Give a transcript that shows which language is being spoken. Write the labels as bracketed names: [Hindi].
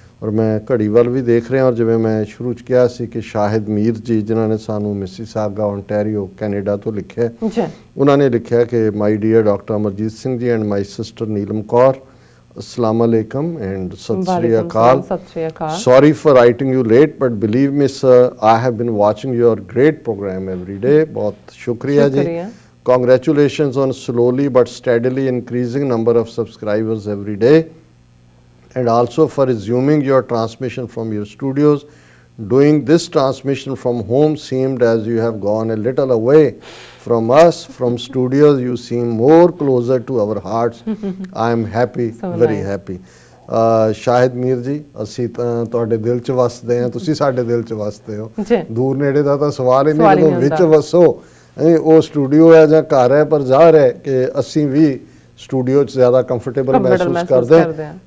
[Punjabi] ਔਰ ਮੈਂ ਘੜੀ ਵੱਲ ਵੀ ਦੇਖ ਰਿਹਾ ਔਰ ਜਿਵੇਂ ਮੈਂ ਸ਼ੁਰੂ 'ਚ ਕਿਹਾ ਸੀ ਕਿ ਸ਼ਾਹਿਦ ਮੀਰ ਜੀ ਜਿਨ੍ਹਾਂ ਨੇ ਸਾਨੂੰ ਮਿਸੀਸਾਗਾ ਓਨਟਾਰੀਓ ਕੈਨੇਡਾ ਤੋਂ ਲਿਖਿਆ, ਉਹਨਾਂ ਨੇ ਲਿਖਿਆ ਕਿ [English] my dear doctor Amarjit Singh ji and my sister [Punjabi] Neelam Kaur, [English] assalamu alaikum and sat shri akal. Sorry for writing you late but believe me sir, I have been watching your great program every day. [Hindi] बहुत शुक्रिया जी। [English] Congratulations on slowly but steadily increasing number of subscribers every day, and also for resuming your transmission from your studios. Doing this transmission from home seemed as you have gone a little away from us. From studios you seem more closer to our hearts. I am happy, very happy. [Punjabi] Shahid Mir ji, ਅਸੀਂ ਤਾਂ ਤੁਹਾਡੇ ਦਿਲ 'ਚ ਵਸਦੇ ਹਾਂ, ਤੁਸੀਂ ਸਾਡੇ ਦਿਲ 'ਚ ਵਸਦੇ ਹੋ। ਦੂਰ ਨੇੜੇ ਦਾ ਤਾਂ ਸਵਾਲ ਹੀ ਨਹੀਂ, ਜਦੋਂ ਵਿੱਚ ਵਸੋ ਉਹ ਸਟੂਡੀਓ ਹੈ ਜਾਂ ਘਰ ਹੈ। ਪਰ ਜ਼ਾਹਰ ਹੈ ਕਿ ਅਸੀਂ ਵੀ ਸਟੂਡੀਓ 'ਚ ਜ਼ਿਆਦਾ ਕੰਫਰਟੇਬਲ ਮਹਿਸੂਸ ਕਰਦੇ ਹਾਂ।